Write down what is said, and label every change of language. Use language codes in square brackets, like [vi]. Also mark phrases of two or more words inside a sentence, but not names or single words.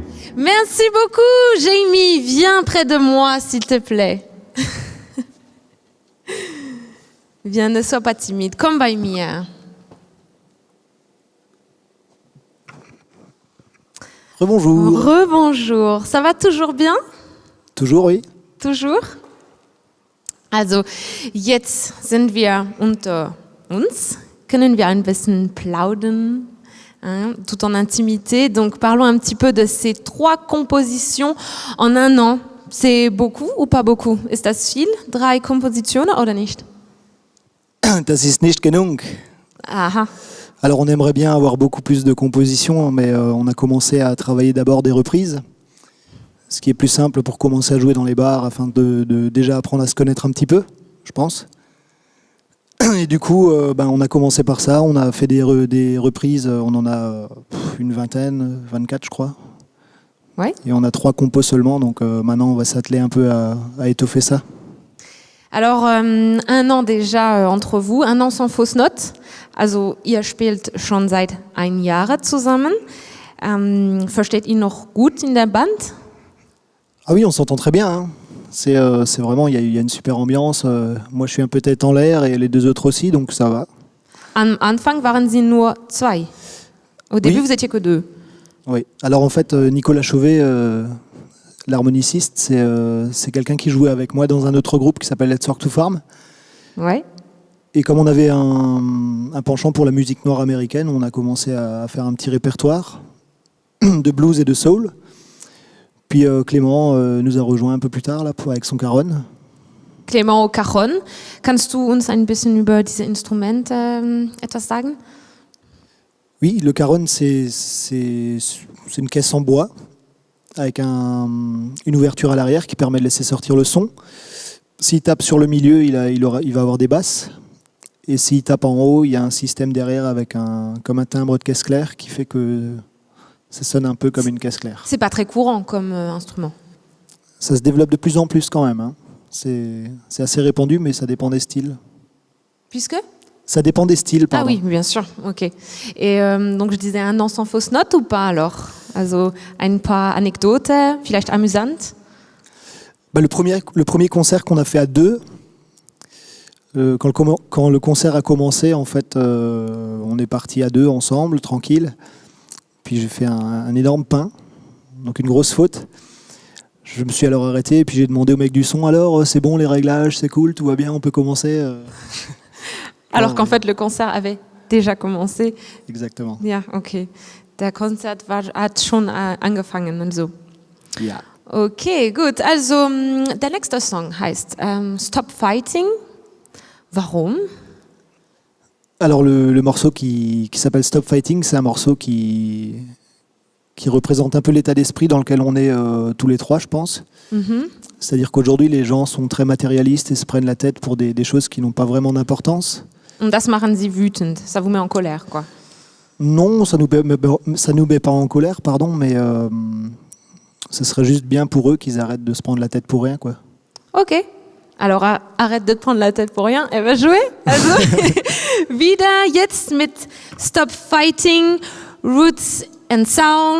[fr] Merci beaucoup, Jamie. Viens près de moi, s'il te plaît. Viens, ne sois pas timide. [de] Komm bei mir. [fr] Rebonjour. Rebonjour. Ça va toujours bien? Toujours, oui. Toujours? [de] Also, jetzt sind wir unter uns. Können wir ein bisschen plaudern, [fr] hein, tout en intimité. Donc, parlons un petit peu de ces 3 compositions en un an. C'est beaucoup ou pas beaucoup? [de] Ist das viel? 3 Kompositionen oder nicht? Das ist nicht genug. Aha. [fr] Alors on aimerait bien avoir beaucoup plus de compositions, mais on a commencé à travailler d'abord des reprises, ce qui est plus simple pour commencer à jouer dans les bars, afin de déjà apprendre à se connaître un petit peu, je pense. Et du coup, on a commencé par ça, on a fait des reprises, on en a une vingtaine, 24 je crois. Ouais. Et on a 3 compos seulement, donc maintenant on va s'atteler un peu à étoffer ça. Alors, 1 an déjà entre vous, 1 an sans fausse note. [de] Also, ihr spielt schon seit 1 Jahr zusammen. Versteht ihr noch gut in der Band? [fr] Ah oui, on s'entend très bien. Hein. C'est vraiment, il y a une super ambiance. Moi, je suis un peu tête en l'air et les 2 autres aussi, donc ça va. [de] Am Anfang waren sie nur 2. [fr] Au début, vous étiez que 2. Oui. Alors en fait, Nicolas Chauvet, l'harmoniciste, c'est quelqu'un qui jouait avec moi dans un autre groupe qui s'appelle Let's Work to Farm. Ouais. Et comme on avait un penchant pour la musique noire américaine, on a commencé à faire un petit répertoire de blues et de soul. Puis Clément nous a rejoint un peu plus tard là, avec son cajon. Clément au cajon. [de] Kannst du uns ein bisschen über diese Instrumente etwas sagen? [fr] Oui, le cajon, c'est une caisse en bois avec une ouverture à l'arrière qui permet de laisser sortir le son. S'il tape sur le milieu, il va avoir des basses. Et s'il tape en haut, il y a un système derrière avec comme un timbre de caisse claire qui fait que ça sonne un peu comme une caisse claire. C'est pas très courant comme instrument. Ça se développe de plus en plus quand même. Hein. C'est assez répandu, mais ça dépend des styles. Puisque? Ça dépend des styles, pardon. Ah oui, bien sûr, ok. Et donc je disais 1 an sans fausse note ou pas alors? [de] Also ein paar Anekdoten, vielleicht amüsant? [fr] Le premier concert qu'on a fait à 2, quand le concert a commencé, en fait, on est partis à 2 ensemble, tranquille. Puis j'ai fait un énorme pain, donc une grosse faute. Je me suis alors arrêté et puis j'ai demandé au mec du son, alors c'est bon les réglages, c'est cool, tout va bien, on peut commencer. Alors qu'en fait le concert avait déjà commencé. Exactement. [de] Ja, okay. Der Konzert hat schon angefangen und so. Ja. Okay, gut. Also der nächste Song heißt Stop Fighting. Warum? [fr] Alors le morceau qui s'appelle Stop Fighting, c'est un morceau qui représente un peu l'état d'esprit dans lequel on est tous les 3, je pense. Mm-hmm. C'est-à-dire qu'aujourd'hui, les gens sont très matérialistes et se prennent la tête pour des choses qui n'ont pas vraiment d'importance. [de] Und das machen Sie wütend, [fr] ça vous met en colère, quoi. Non, ça nous met pas en colère, pardon, mais ce serait juste bien pour eux qu'ils arrêtent de se prendre la tête pour rien, quoi. Ok. Alors arrête de te prendre la tête pour rien, elle va jouer. [de] Also, wieder jetzt mit Stop Fighting, Roots and Sound.